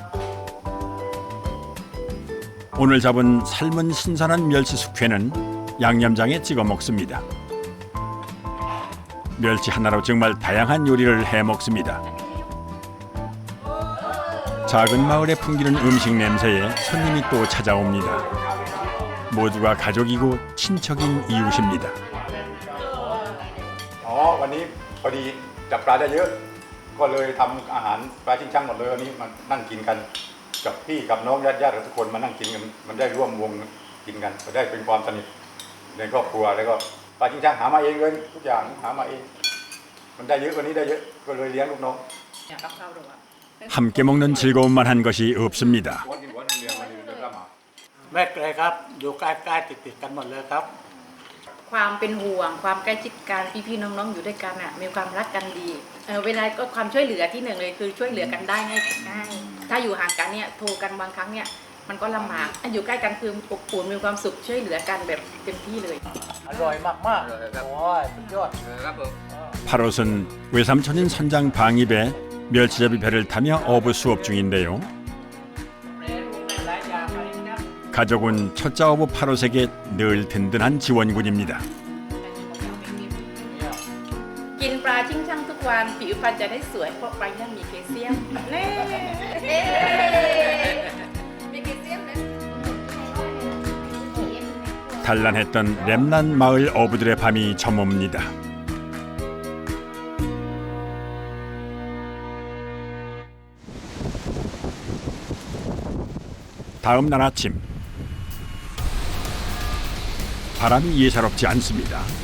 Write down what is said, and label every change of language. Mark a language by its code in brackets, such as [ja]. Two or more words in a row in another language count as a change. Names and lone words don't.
[ko] 오늘 잡은 삶은 신선한 멸치 숙회는 양념장에 찍어 먹습니다. 멸치 하나로 정말 다양한 요리를 해 먹습니다. 작은 마을에 풍기는 음식 냄새에 손님이 또 찾아옵니다. 모두가 가족이고 친척인 이웃입니다. [th] วันนี้พอดีจับปลาได้เยอะก็เลยทำอาหารปลาชิงช่างหมดเลยวันนี้มานั่งกินกันกับพี่กับน้องญาติทุกคนมานั่งกินกันมันได้ร่วมวงกินกันก็ได้เป็นความสนิทในครอบครัวแล้วก็ปลาชิงช่างหามาเองเลยทุกอย่างหามาเองมันได้เยอะกว่านี้ได้เยอะก็เลยเลี้ยงลูกน้อง [ko] 함께 먹는 즐거움만 한 것이 없습니다. [th] แม่เลยครับอยู่ใกล้ๆติดๆกันหมดเลยครับ ความเป็นห่วงความใกล้ชิดกันพี่ๆน้องๆอยู่ด้วยกันอ่ะมีความรักกันดีเวลาก็ความช่วยเหลือที่หนึ่งเลยคือช่วยเหลือกันได้ง่ายถ้าอยู่ห่างกันเนี่ยโทรกันบางครั้งเนี่ยมันก็ลำบากอยู่ใกล้กันคืออบอุ่นมีความสุขช่วยเหลือกันแบบเต็มที่เลย อร่อยมากๆโอ้ยสุดยอด [ko] 파롯은 외삼촌인 선장 방입에 멸치잡이 배를 타며 어부 수업 중인데요. 가족은 첫째 어부 파롯에게 늘 든든한 지원군입니다. [th] กินปลาชิงช่างทุกวันผิวพรรณจะได้สวยเพราะปลาเนี่ยมีแคลเซียมเน่มีแคลเซียมนะ [ko] 단란했던 렘난 마을 어부들의 밤이 저멉니다. 다음 날 아침 바람이 예사롭지 않습니다.